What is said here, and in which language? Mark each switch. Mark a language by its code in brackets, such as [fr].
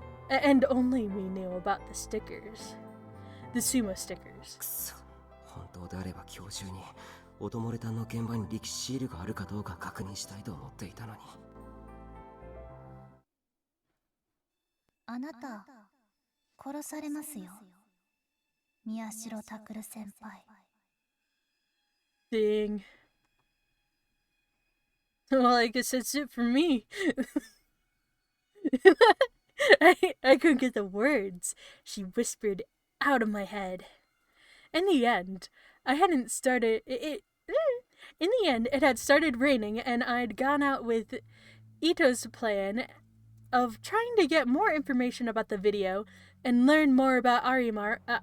[en] And only we knew about the stickers. The sumo stickers. [ja] くそ、本当であれば今日中にオトモレタンの現場に力士シールがあるかどうか確認したいと思っていたのに。あなた殺されますよ、宮代拓先輩。 [en] Dang. Well, I guess that's it for me. I couldn't get the words she whispered out of my head. In the end, I hadn't started it. In the end, it had started raining, and I'd gone out with Ito's plan of trying to get more information about the video and learn more about Arimura.